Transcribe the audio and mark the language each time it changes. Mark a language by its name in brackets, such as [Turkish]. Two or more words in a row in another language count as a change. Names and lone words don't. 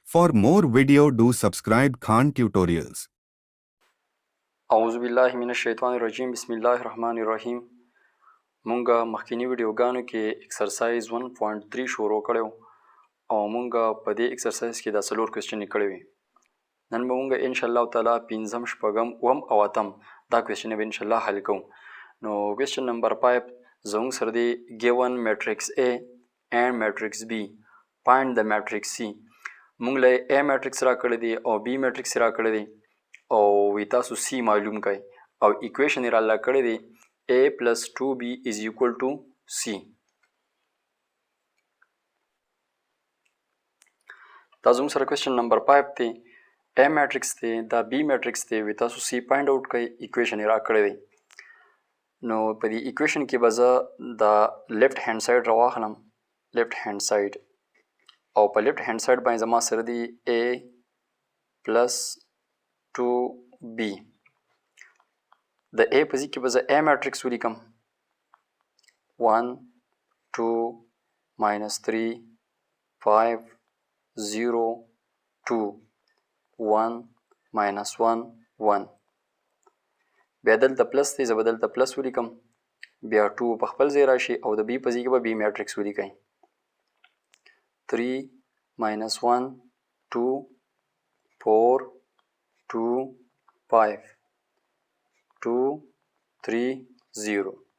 [English] For more video, do subscribe Khan Tutorials. [Arabic] اعوذ بالله من الشیطان الرجیم بسم الله الرحمن الرحیم. [Pashto] مونږه مخکینی ویډیوګانو کې ایکسرسایز 1.3 شروع کړو او مونږه په دې ایکسرسایز کې د څلور کوېسچنې کړې وي. نن به مونږه [Arabic] ان شاء الله تعالی [Pashto] پنځم شپږم اووم او اتم دا کوېسچنې به [Arabic] ان شاء الله [Pashto] حل کوو. نو کوېسچن نمبر 5 زموږ سره دی [English] given matrix A and matrix B find the matrix C. [Pashto] مونږ له [English] A matrix [Pashto] را کړی دی او [English] B matrix [Pashto] را کړی دی او وی تاسو C معلوم کړئ او ایکویشن یې راله کړی دی [English] A plus 2B is equal to C. [Pashto] دا زموږ سره کوېسچن نمبر 5 دی. [English] A matrix [Pashto] دی دا [English] B matrix [Pashto] دی وی تاسو C [English] find out [Pashto] کړئ ایکویشن یې را کړی دی. نو په دې ایکویشن کې به زه دا [English] left hand side [Pashto] راواخلم [English] left hand side [Pashto] او په [English] left hand side [Pashto] باندې زما سره دی [English] A plus 2B. [Pashto] د A په ځای کې به زه [English] A matrix [Pashto] ولیکم 1 2 minus 3 5 0 2 1 minus 1 1. بیا دلته پلس دی زه به دلته پلس ولیکم بیا 2 په خپل ځای راشي او د B په ځای کې به [English] B matrix [Pashto] ولیکئ 3 minus 1 2 4 2 5 2 3 0.